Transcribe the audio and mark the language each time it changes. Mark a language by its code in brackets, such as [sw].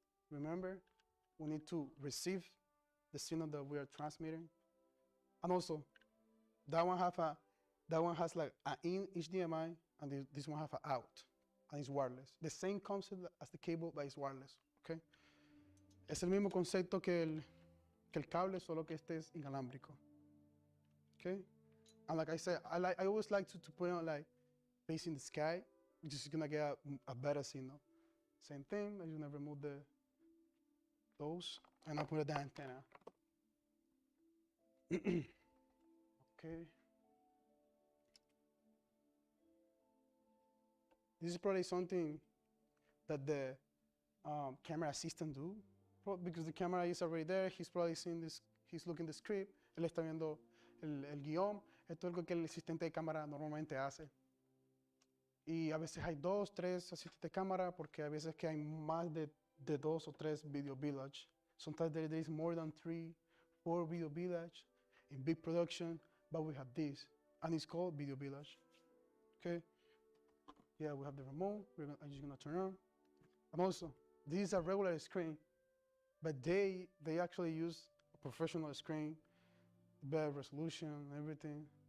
[en] Remember, we need to receive the signal that we are transmitting, and also that one has like an in HDMI, and this one have an out. and it's wireless. The same concept as the cable, but it's wireless. Okay. [es] Es el mismo concepto que el cable, solo que este es inalámbrico. [en] Okay. And like I said, I always like to put it on like facing the sky, which is gonna get a better signal. Same thing. I'm just gonna remove those, and I put the antenna. Okay. This is probably something that the camera assistant do, because the camera is already there. He's probably seeing this. He's looking the script. [es] Él está viendo el guión. Esto es algo que el asistente de cámara normalmente hace. Y a veces hay 2, 3 asistentes de cámara, porque a veces que hay más de 2 o 3 video village. [en] Sometimes there is more than 3, 4 video village in big production, but we have this, and it's called video village. Okay. Yeah, we have the remote. I'm just gonna turn on. And also, this is a regular screen, but they actually use a professional screen, better resolution, everything.